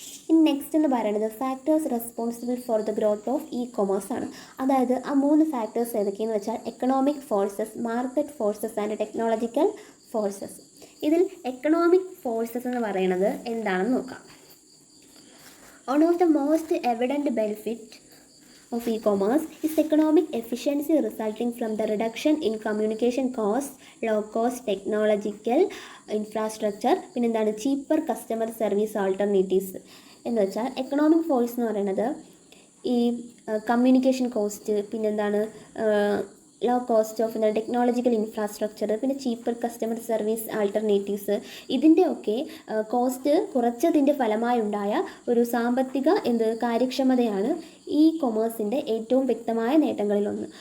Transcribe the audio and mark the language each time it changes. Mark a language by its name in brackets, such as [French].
[Malayalam] ഇനി നെക്സ്റ്റ് എന്ന് പറയുന്നത് [English] Factors responsible for the growth of e-commerce ആണ്. [Malayalam] അതായത് ആ 3 ഫാക്ടേഴ്സ് ഏതൊക്കെയെന്ന് വെച്ചാൽ economic forces, market forces and technological forces. ഇതിൽ എക്കണോമിക് ഫോഴ്സസ് എന്ന് പറയുന്നത് എന്താണെന്ന് നോക്കാം. [English] One of the most evident benefit of e-commerce is economic efficiency resulting from the reduction in communication costs, low cost technological infrastructure, പിന്നെ cheaper customer service alternatives. [Malayalam] എന്ന് വെച്ചാൽ economic force എന്ന് പറയുന്നത് ഈ കമ്മ്യൂണിക്കേഷൻ കോസ്റ്റ്, പിന്നെന്താണ് low cost of technological infrastructure, പിന്നെ cheaper customer service alternatives, ഇതിൻ്റെയൊക്കെ cost കുറച്ചതിൻ്റെ ഫലമായുണ്ടായ ഒരു സാമ്പത്തിക കാര്യക്ഷമതയാണ് ഈ കൊമേഴ്സിൻ്റെ ഏറ്റവും വ്യക്തമായ നേട്ടങ്ങളിലൊന്ന്.